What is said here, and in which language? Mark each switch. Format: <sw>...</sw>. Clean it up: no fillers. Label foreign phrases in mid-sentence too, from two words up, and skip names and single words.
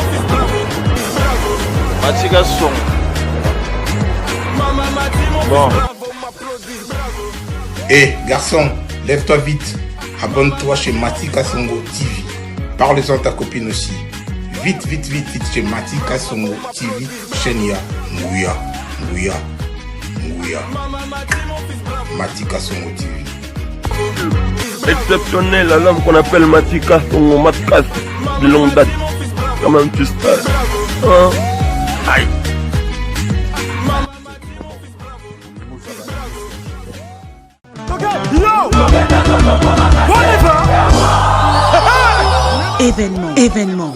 <fr>Mati Kasongo. Bon. Hé, garçon, lève-toi vite. Abonne-toi chez Mati Kasongo TV. Parle-en à ta copine aussi. Vite, vite, vite, vite chez Mati Kasongo TV.</fr> <ln>Chaîne ya. Ngouya. Ngouya. Ngouya.</ln> <fr>Mati Kasongo TV. Exceptionnel, l'homme qu'on appelle Mati Kasongo, Matkas, de longue date. Comment tu sais? Hein? Aïe. Événement.</fr>